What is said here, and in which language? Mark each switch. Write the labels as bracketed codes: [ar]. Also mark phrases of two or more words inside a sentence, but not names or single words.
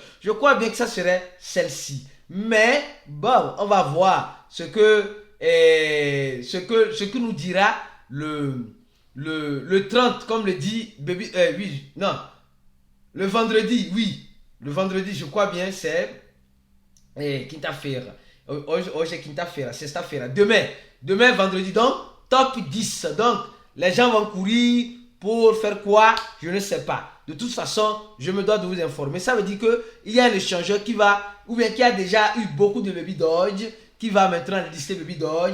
[fr] Je crois bien que ça serait celle-ci. Mais, bon, on va voir ce que nous dira le 30, comme le dit Baby, oui, non, le vendredi, oui, le vendredi, je crois bien, c'est quinta-feira. [pt] Hoje é quinta-feira, sexta-feira. [fr] Demain, vendredi, donc, top 10. Donc, les gens vont courir pour faire quoi? Je ne sais pas. De toute façon, je me dois de vous informer. Ça veut dire qu'il y a un échangeur qui va, ou bien qui a déjà eu beaucoup de Baby Doll, qui va maintenant lister Baby Doll.